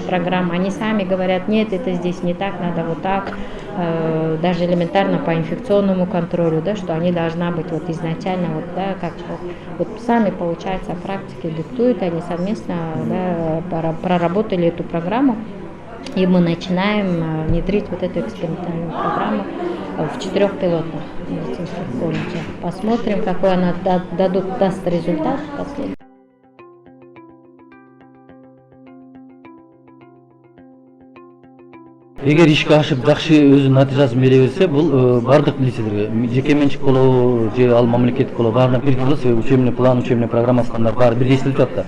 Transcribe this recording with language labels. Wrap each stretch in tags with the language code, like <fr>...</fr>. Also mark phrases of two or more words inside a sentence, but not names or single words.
<ru>программ, они сами говорят, нет, это здесь не так, надо вот так, даже элементарно по инфекционному контролю, да, что они должна быть вот изначально, вот, да, как вот сами, получается, практики диктуют, они совместно, да, проработали эту программу, и мы начинаем внедрить вот эту экспериментальную программу в 4 пилотных медицинских колледжах. Посмотрим, какой она даст результат последний.</ru> <ky>Эгер ишке ашып жакшы өзүнүн натыйжасын бере берсе, бул бардык лицелерге, жеке менчик болобу же ал мамлекеттик болобу, баарына бир болот, себеби</ky> <ru>учебный план,</ru> <ky>учебный программасы кандай баары бир эстелип жатат да.</ky>